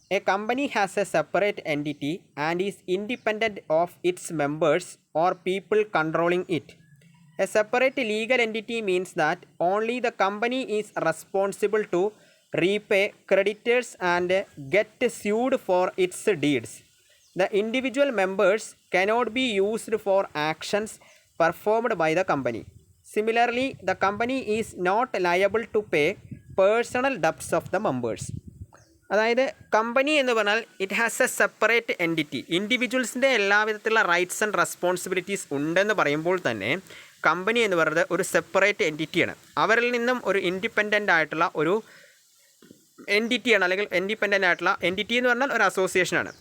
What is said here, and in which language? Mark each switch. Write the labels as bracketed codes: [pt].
[en] A company has a separate entity and is independent of its members or people controlling it. A separate legal entity means that only the company is responsible to repay creditors and get sued for its deeds. The individual members cannot be used for actions performed by the company. Similarly, the company is not liable to pay personal debts of the members. [ml] അതായത് company എന്ന് പറഞ്ഞാൽ [en] It has a separate entity. [ml] ഇൻഡിവിജ്വൽസിൻ്റെ എല്ലാവിധത്തിലുള്ള rights and responsibilities ഉണ്ടെന്ന് പറയുമ്പോൾ തന്നെ company എന്ന് പറയുന്നത് ഒരു separate എൻറ്റിറ്റിയാണ്. അവരിൽ നിന്നും ഒരു ഇൻഡിപെൻഡൻ്റ് ആയിട്ടുള്ള ഒരു എൻറ്റിറ്റി ആണ്, അല്ലെങ്കിൽ ഇൻഡിപെൻഡൻ്റ് ആയിട്ടുള്ള എൻറ്റിറ്റി എന്ന് പറഞ്ഞാൽ ഒരു അസോസിയേഷനാണ്.